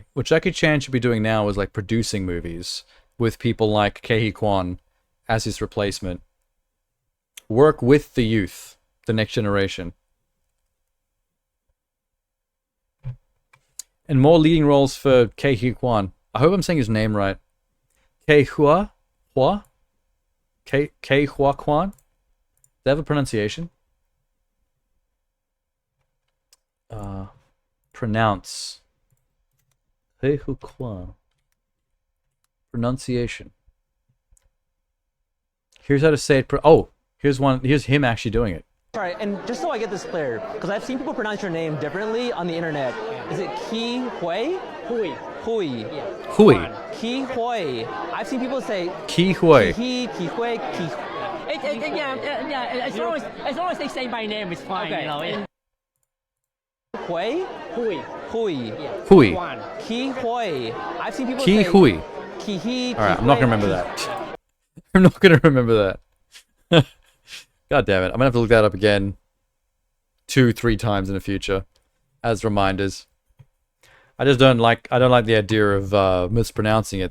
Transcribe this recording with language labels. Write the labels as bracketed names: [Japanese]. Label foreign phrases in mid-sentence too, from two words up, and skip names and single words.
[English] What Jackie Chan should be doing now is like producing movies with people like Ke Kwan as his replacement. Work with the youth, the next generation. And more leading roles for Ke Huy Quan. I hope I'm saying his name right. Ke Hua? Hua? Ke Hua Quan? Does that have a pronunciation? Pronounce. Ke Hua Quan. Pronunciation. Here's how to say it. Oh, here's one. Here's him actually doing it. All right, and just so I get this clear, because I've seen people pronounce your name differently on the internet. Is it Ki Hui? Hui. Hui. Yeah. Hui. Ki Hui. I've seen people say Ki Hui. Ki Hui, Ki. Yeah, as long as they say my name, it's fine, you know. Hui? Hui. Hui. Hui. Ki Hui. I've seen people Ki say Hui. Ki Hui. Alright, I'm not gonna remember that. I'm not gonna remember that. God damn it. I'm gonna have to look that up again 2-3 times in the future as reminders. I don't like the idea of mispronouncing it.